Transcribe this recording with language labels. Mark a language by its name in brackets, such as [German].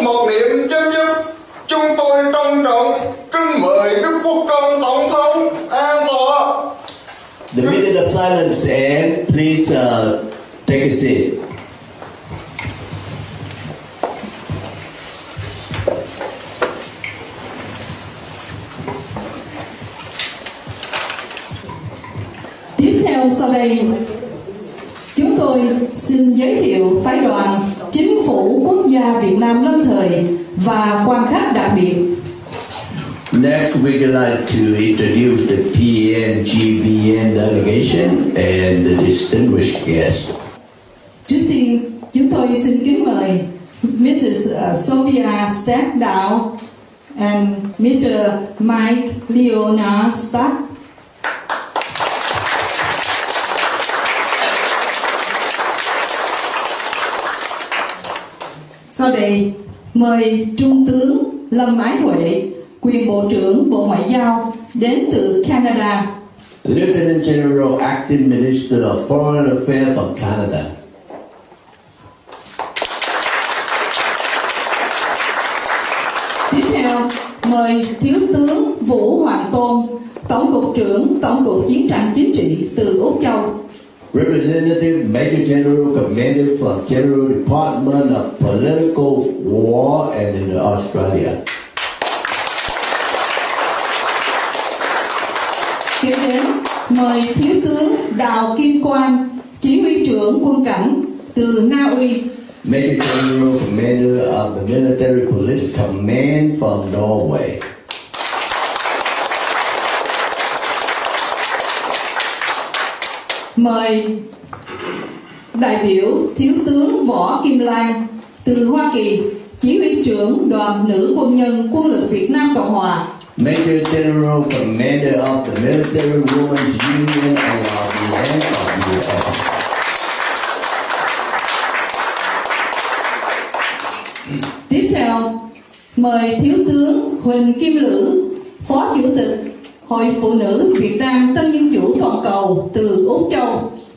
[Vietnamese] kiện chấm dứt, chúng tôi trân trọng kính mời Đức Quốc Công Tổng thống an tọa. [English] The minute of silence, and please take a seat. [Vietnamese] Tiếp theo sau đây, chúng tôi xin giới thiệu phái đoàn Chính phủ Quốc gia Việt Nam lâm thời và quan khách đặc biệt. [English] Next, we'd like to introduce the PNGVN delegation and the distinguished guests. [Vietnamese] Trước tiên, chúng tôi xin kính mời Mrs. [English] Sophia Stackdown and Mr. Mike Leonard Stack. [Vietnamese] Sau đây, mời Trung tướng Lâm Ái Huệ, quyền Bộ trưởng Bộ Ngoại giao đến từ Canada. [English] Lieutenant General Acting Minister of Foreign Affairs from Canada. [Vietnamese] Tiếp theo, mời Thiếu tướng Vũ Hoàng Tôn, Tổng cục trưởng Tổng cục Chiến tranh Chính trị từ Úc Châu. [English] Representative Major General Commander from General Department of Political War and in Australia. [Vietnamese] Tiếp đến, mời Thiếu tướng Đào Kim Quang, Chỉ huy trưởng quân cảnh từ Na Uy. [English] Major General Commander of the Military Police Command from Norway. [Vietnamese] Mời đại biểu Thiếu tướng Võ Kim Lan từ Hoa Kỳ, Chỉ huy trưởng Đoàn Nữ Quân nhân Quân lực Việt Nam Cộng hòa. [English] Major General Commander of the Military Women's Union of the land of US. [Vietnamese] Tiếp theo, mời Thiếu tướng Huỳnh Kim Lữ, Phó Chủ tịch Hội Phụ nữ Việt Nam Tân Dân Chủ Toàn cầu từ Úc Châu.